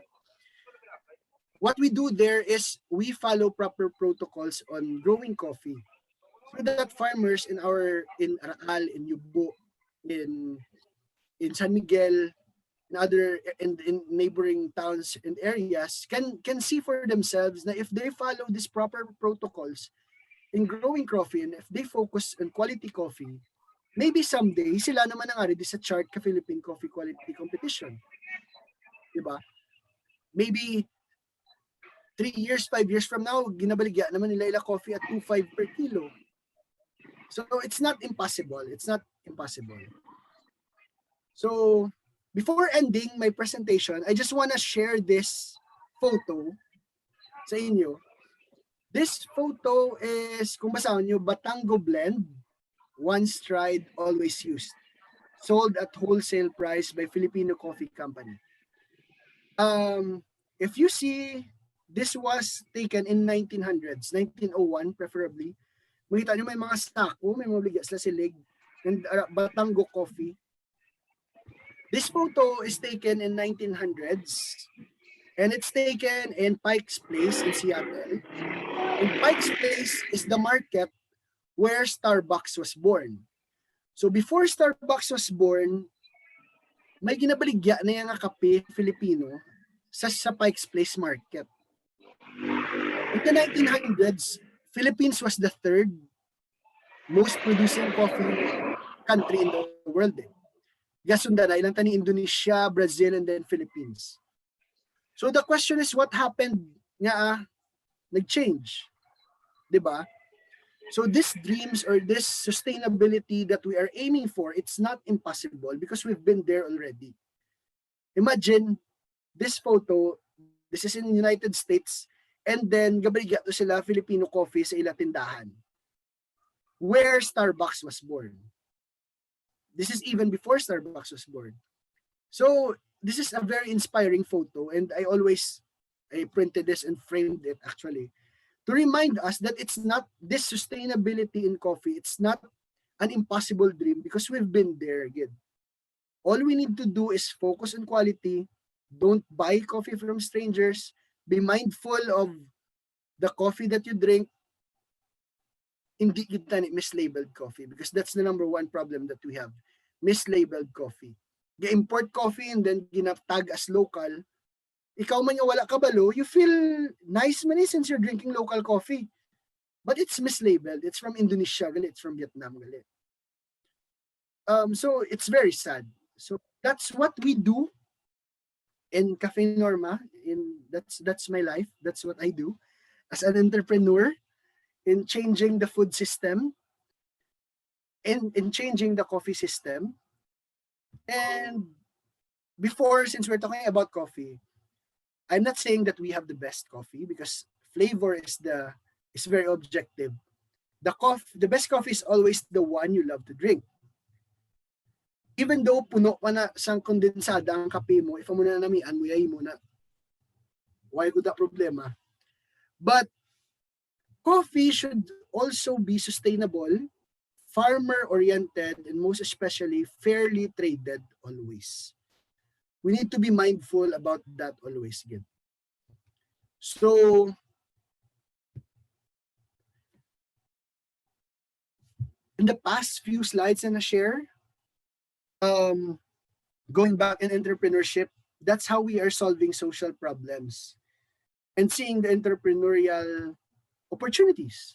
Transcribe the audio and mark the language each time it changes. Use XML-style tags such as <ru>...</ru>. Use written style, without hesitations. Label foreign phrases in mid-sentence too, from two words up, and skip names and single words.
<en>What we do there is we follow proper protocols on growing coffee, so that farmers in Aral, in Yubo, in San Miguel, in neighboring towns and areas can see for themselves that if they follow these proper protocols in growing coffee and if they focus on quality coffee, maybe someday</en> <hil>sila naman ang already sa chart ka</hil> <en>Philippine Coffee Quality Competition.</en> <tl>Diba?</tl> <en>Maybe 3 years, 5 years from now,</en> <hil>ginabaligya naman nila ila coffee at 2.5 per kilo.</hil> <en>So it's not impossible. It's not impossible. So before ending my presentation, I just want to share this photo</en> <hil>sa inyo.</hil> <en>This photo is,</en> <hil>kung basahan nyo,</hil> <en>Batango Blend, once tried, always used. Sold at wholesale price by Filipino Coffee Company. If you see, this was taken in 1900s, 1901 preferably.</en> <hil>Makita nyo may mga sako, may mga ligya sila silig,</hil> <en>and Batango Coffee. This photo is taken in 1900s, and it's taken in Pike's Place in Seattle. And Pike's Place is the market where Starbucks was born. So before Starbucks was born,</en> <hil>may ginabaligya na yung kape Filipino sa Pike's Place market.</hil> <en>In the 1900s, Philippines was the third most producing coffee country in the world.</en> <hil>Gasunda na ilang tani Indonesia, Brazil, and then Philippines.</hil> <en>So the question is, what happened</en> <hil>nga nag-change?</hil> <tl>Diba?</tl> <en>So these dreams or this sustainability that we are aiming for, it's not impossible because we've been there already. Imagine this photo, this is in the United States, and then</en> <hil>gabaligya to sila</hil> <en>Filipino coffee</en> <hil>sa ila tindahan,</hil> <en>where Starbucks was born. This is even before Starbucks was born. So this is a very inspiring photo, and I printed this and framed it actually to remind us that it's not this sustainability in coffee. It's not an impossible dream because we've been there again. All we need to do is focus on quality. Don't buy coffee from strangers. Be mindful of the coffee that you drink.</en> <hil>Hindi kita</hil> <en>mislabeled coffee because that's the number one problem that we have. Mislabeled coffee. Import coffee and then ginatag as local.</en> <hil>Ikaw man yung wala kabalo,</hil> <en>you feel nice man since you're drinking local coffee. But it's mislabeled. It's from Indonesia, gali. It's from Vietnam, gali. So it's very sad. So that's what we do in Cafe Norma. That's my life. That's what I do as an entrepreneur in changing the food system, in changing the coffee system. And before, since we're talking about coffee, I'm not saying that we have the best coffee because flavor is very objective. The best coffee is always the one you love to drink. Even though</en> <hil>puno pa na sang kondensada ang kape mo, if mo na namian mo yay mo na, why ko da problema?</hil> <en>But coffee should also be sustainable, farmer-oriented, and most especially fairly traded always. We need to be mindful about that always again. So, in the past few slides na share, going back in entrepreneurship, that's how we are solving social problems and seeing the entrepreneurial opportunities.</en>